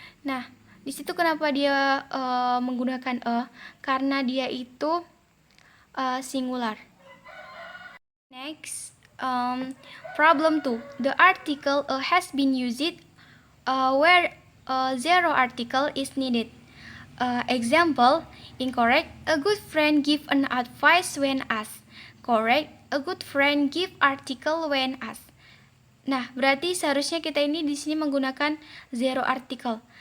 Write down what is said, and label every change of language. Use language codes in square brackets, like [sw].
[id] Nah, di situ kenapa dia menggunakan karena dia itu singular. [en] Next, problem 2. The article has been used where zero article is needed. Example, incorrect. A good friend give an advice when asked. Correct. A good friend give article when asked. [id] Nah, berarti seharusnya kita ini di sini menggunakan zero article.